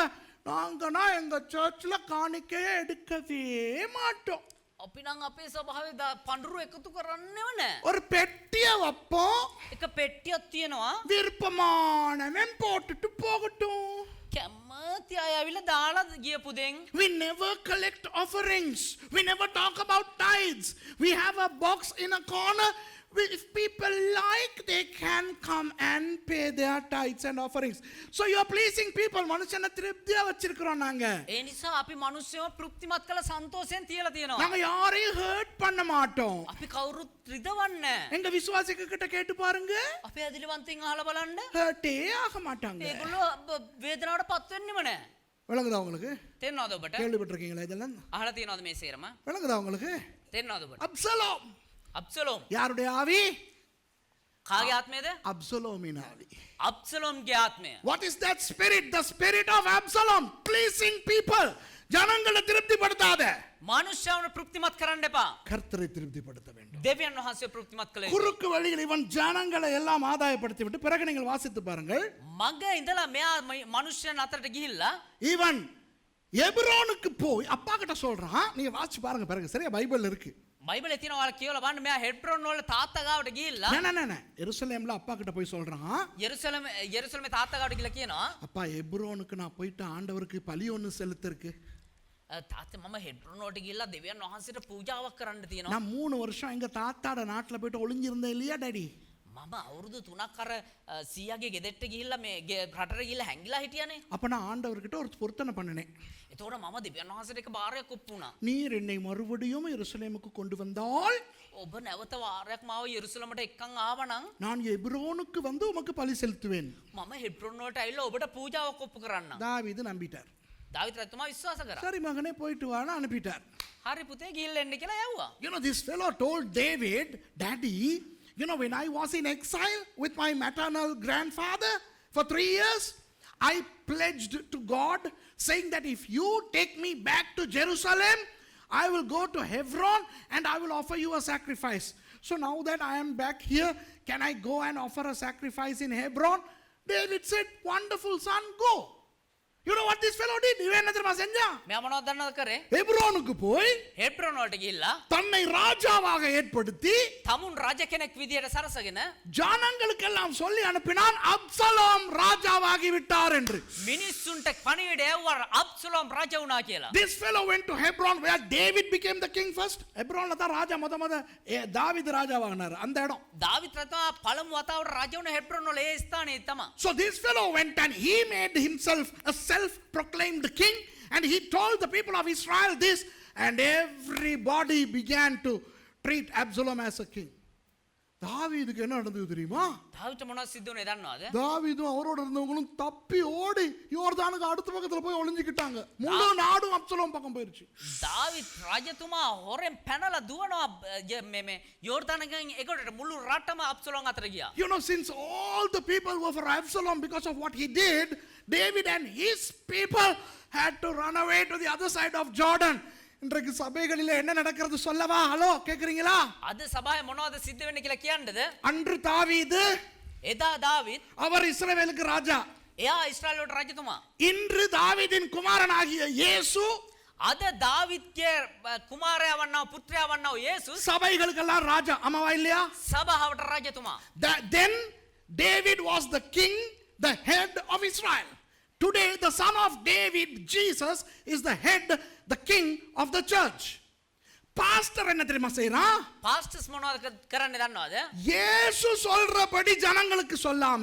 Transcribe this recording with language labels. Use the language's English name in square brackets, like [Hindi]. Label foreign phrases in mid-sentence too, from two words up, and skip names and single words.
[Tamil] நாங்கனா எங்க சர்ச்ல காணிக்கையே எடுக்கவே மாட்டோம். [Sinhala] අපි නම් අපේ සභාවේ පඳුරු එකතු කරන්නේව නැහැ. [Tamil] ஒரு பெட்டியை வைப்போம். [Sinhala] එක පෙට්ටියක් තියෙනවා. [Tamil] விருப்பமானவன் போட்டுட்டு போகட்டும். [Sinhala] කැමති අය ඇවිල්ලා දාලා ගියපු දෙන්. [English] We never collect offerings. We never talk about tithes. We have a box in a corner. If people like, they can come and pay their tithes and offerings. So you are pleasing people. [Tamil] மனுஷனை திருப்தியா வச்சிருக்கிறோம் நாங்க. [Sinhala] ඒ නිසා අපි මිනිස්සුව තෘප්තිමත් කළ සන්තෝෂයෙන් තියලා තියෙනවා. [Tamil] நாங்க யாரையும் ஹர்ட் பண்ண மாட்டோம். [Sinhala] අපි කවුරුත් රිදවන්නේ නැහැ. [Tamil] எங்க விசுவாசிக கிட்ட கேட்டு பாருங்க. [Sinhala] අපේ ඇදිලිවන්තයින් අහලා බලන්න. [Tamil] ஹர்ட்டே ஆக மாட்டாங்க. [Sinhala] ඒගොල්ලෝ වේදනාවට පත් වෙන්නෙම නැහැ. [Tamil] விளங்குதா உங்களுக்கு? [Sinhala] තේරෙනවද ඔබට? [Tamil] கேள்விப்பட்டிருக்கீங்களா இதெல்லாம்? [Sinhala] අහලා තියෙනවද මේ සේරම? [Tamil] விளங்குதா உங்களுக்கு? [Sinhala] තේරෙනවද ඔබට? [Tamil] அப்சலோம் [Sinhala] අබ්සලෝම් [Tamil] யாருடைய ஆவி? [Sinhala] කාගේ ආත්මයද? [Tamil] அப்சலோமின் ஆவி. [Sinhala] අබ්සලෝම්ගේ ආත්මය. [English] What is that spirit? The spirit of Absalom, pleasing people. [Tamil] ஜனங்களை திருப்திப்படுத்தாத, [Sinhala] මනුෂ්‍යවන තෘප්තිමත් කරන්න එපා. [Tamil] கர்த்தரை திருப்திப்படுத்த வேண்டும். [Sinhala] දෙවියන් වහන්සේ තෘප්තිමත් කළ යුතුයි. [Tamil] குறுக்கு வழியில் இவன் ஜனங்களை எல்லாம் ஆதாயப்படுத்தி விட்டு பிறகு நீங்கள் வாசித்து பாருங்கள். [Sinhala] මග ඉඳලා මෙයා මනුෂ්‍යයන් අතරට ගිහිල්ලා [Tamil] இவன் எபிரோனுக்கு போய் அப்பா கிட்ட சொல்றான். நீங்க வாசிச்சு பாருங்க பிறகு, சரியா? பைபிள்ல இருக்கு. [Sinhala] බයිබලේ තියෙන ඔයාලා කියවලා බලන්න මෙයා හෙබ්‍රෝන් වල තාත්තා ගාවට ගිහිල්ලා [Tamil] எருசலேம்ல அப்பா கிட்ட போய் சொல்றான். [Sinhala] යෙරුසලමේ තාත්තා ගාවට ගිහලා කියනවා [Tamil] அப்பா எபிரோனுக்கு நான் போயிட்டு ஆண்டவருக்கு பலி ஒன்று செலுத்திருக்கு. [Sinhala] තාත්තා මම හෙබ්‍රෝන් වලට ගිහිල්ලා දෙවියන් වහන්සේට පූජාවක් කරන්න තියෙනවා. [Tamil] நான் 3 வருஷம் எங்க தாத்தாட நாட்டுல போயிட்டு ஒளிஞ்சிருந்தேன் இல்லையா டாடி? [Sinhala] මම අවුරුදු 3ක් අර සීයාගේ ගෙදරට ගිහිල්ලා මේ රටට ගිහිල්ලා හැංගිලා හිටියානේ. [Tamil] அப்ப நான் ஆண்டவர்கிட்ட ஒரு பொருத்தனை பண்ணினேன். [Sinhala] එතකොට මම දෙවියන් වහන්සේට එක බාරයක් ඔප්පු වුණා. [Tamil] நீர் என்னை மறுபடியும் எருசலேமுக்கு கொண்டு வந்தால் [Sinhala] ඔබ නැවත වාරයක් මාව යෙරුසලමට එක්කන් ආවනම් [Tamil] நான் எபிரோனுக்கு வந்து உமக்கு பலி செலுத்துவேன். [Sinhala] මම හෙබ්‍රෝන් වලට ඇවිල්ලා ඔබට පූජාවක් ඔප්පු කරන්නම්. [Tamil] தாவீது நம்பிட்டார். [Sinhala] දාවිත් රජතුමා විශ්වාස කරා. [Tamil] சரி மகனே போயிட்டு வான்னு அனுப்பிட்டார். [Sinhala] හරි පුතේ ගිහිල්ලා එන්න කියලා යවුවා. [English] You know, this fellow told David, Daddy, you know, when I was in exile with my maternal grandfather for 3 years, I pledged to God saying that if you take me back to Jerusalem, I will go to Hebron and I will offer you a sacrifice. So now that I am back here, can I go and offer a sacrifice in Hebron? David said, wonderful son, go. You know what this fellow did? [Tamil] இவன் என்ன தெரியுமா செஞ்சான்? [Sinhala] මෙයා මොනවද දන්නවද කරේ? [Tamil] எபிரோனுக்கு போய் [Sinhala] හෙබ්‍රෝන් වලට ගිහිල්ලා [Tamil] தன்னை ராஜாவாக ஏற்படுத்தி [Sinhala] තමුන් රජ කෙනෙක් විදියට සරසගෙන [Tamil] ஜனங்களுக்கெல்லாம் சொல்லி அனுப்பினான், அப்சலோம் ராஜாவாகி விட்டார் என்று. [Sinhala] මිනිස්සුන්ට පණිවිඩ එව්වා අබ්සලෝම් රජ වුණා කියලා. [English] This fellow went to Hebron where David became the king first. [Tamil] ஹெப்ரோன்ல தான் ராஜா முத தாவீது ராஜாவானார் அந்த இடம். [Sinhala] දාවිත් රජතුමා පළමු වතාවට රජ වුණ හෙබ්‍රෝන් වල ඒ ස්ථානයේ තමයි. [English] So this fellow went and he made himself a self-proclaimed king and he told the people of Israel this, and everybody began to treat Absalom as a king. [Tamil] தாவீதுக்கு என்ன நடந்தது தெரியுமா? [Sinhala] දාවිත් මොනවද සිද්ධ වුනේ දන්නවද? [Tamil] தாவீதும் அவரோட இருந்தவங்களும் தப்பி ஓடி யோர்தானுக்கு அடுத்த பக்கத்துல போய் ஒளிஞ்சிக்கிட்டாங்க. முழு நாடும் அப்சலோம் பக்கம் போயிருச்சு. [Sinhala] දාවිත් රජතුමා හොරෙන් පැනලා දුවනවා මේ යෝර්දානගෙන් එකට මුළු රටම අබ්සලෝම් අතර ගියා. [English] You know, since all the people were for Absalom because of what he did, David and his people had to run away to the other side of Jordan. [Tamil] இன்றைக்கு சபைகளில் என்ன நடக்கிறது சொல்லவா? ஹலோ, கேக்குறீங்களா? [Sinhala] අද සභාවේ මොනවද සිද්ධ වෙන්නේ කියලා කියන්නද? [Tamil] அன்று தாவீது, [Sinhala] එදා දාවිත් [Tamil] அவர் இஸ்ரவேலுக்கு ராஜா. [Sinhala] එයා ඊශ්‍රායල් වලට රජතුමා. [Tamil] இன்று தாவீதின் குமாரனாகிய இயேசு [Sinhala] අද දාවිත්ගේ කුමාරයා වන්නා පුත්‍රයා වන්නා යේසුස් [Tamil] சபைகளுக்கெல்லாம் ராஜா. ஆமாவா இல்லையா? [Sinhala] සභාවට රජතුමා. [English] Then David was the king, the head of Israel. Today the son of David, Jesus, is the head, the king of the church. [Tamil] Pastor என்ன தெரியுமா செய்றான்? [Sinhala] පාස්ටර්ස් මොනවද කරන්නේ දන්නවද? [Tamil] இயேசு சொல்றபடி ஜனங்களுக்கு சொல்லாம,